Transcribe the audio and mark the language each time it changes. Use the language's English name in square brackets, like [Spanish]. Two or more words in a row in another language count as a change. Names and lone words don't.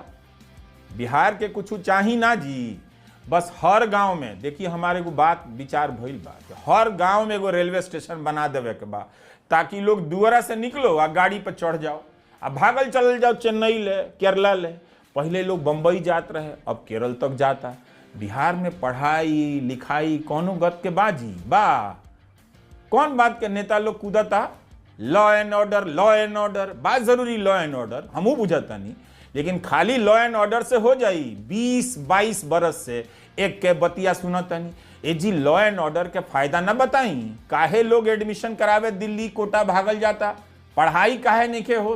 [Bhojpuri] बिहार के कुछ चाही ना जी, बस हर गांव में देखिए हमारे को बात विचार भइल बा, हर गांव में एगो रेलवे स्टेशन बना देवे के बा, ताकि लोग दुआरा से निकलो आ गाड़ी पर चढ़ जाओ आ भागल चलल जाओ चेन्नई ले, केरला ले। पहले लोग बम्बई जात रहे, अब केरल तक जाता। बिहार में पढ़ाई लिखाई कौनो गत के बाजी बा, कौन बात के नेता लोग कूदता। [English] law and order, law and order [Bhojpuri] बात जरूरी, [English] law and order [Bhojpuri] हमू बुझता नहीं, लेकिन खाली [English] law and order [Bhojpuri] से हो जाई। 20-22 बरस से एक के बतिया सुनता नहीं। ए जी [English] law and order [Bhojpuri] के फायदा ना बताई, काहे लोग एडमिशन करावे दिल्ली कोटा भागल जाता, पढ़ाई काहे नहीं के होत।